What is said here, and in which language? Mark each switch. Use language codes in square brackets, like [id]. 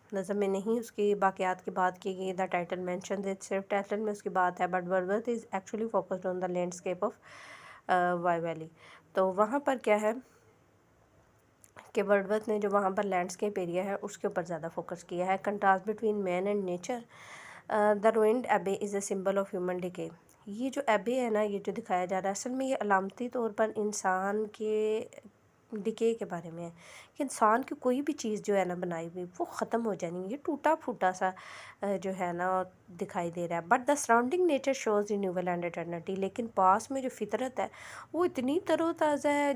[ur] نظم میں نہیں اس کی باقیات کی بات کی گئی. [en] The title mentions it. [ur] صرف ٹائٹل میں اس کی بات ہے. [en] But Wordsworth is actually focused on the landscape of Wye valley. [ur] تو وہاں پر کیا ہے کہ ورڈورتھ نے جو وہاں پر لینڈسکیپ ایریا ہے اس کے اوپر زیادہ فوکس کیا ہے. [en] Contrast between man and nature. The ruined abbey is a symbol of human decay. [ur] یہ جو ایبے ہے نا، یہ جو دکھایا جا رہا ہے، اصل میں یہ علامتی طور پر انسان کے ڈکے کے بارے میں ہے کہ انسان کی کوئی بھی چیز جو ہے نا بنائی ہوئی وہ ختم ہو جانی ہے. یہ ٹوٹا پھوٹا سا جو ہے نا دکھائی دے رہا ہے. [en] But the surrounding nature shows renewal and eternity. [ur] لیکن پاس میں جو فطرت ہے وہ اتنی تر و تازہ ہے.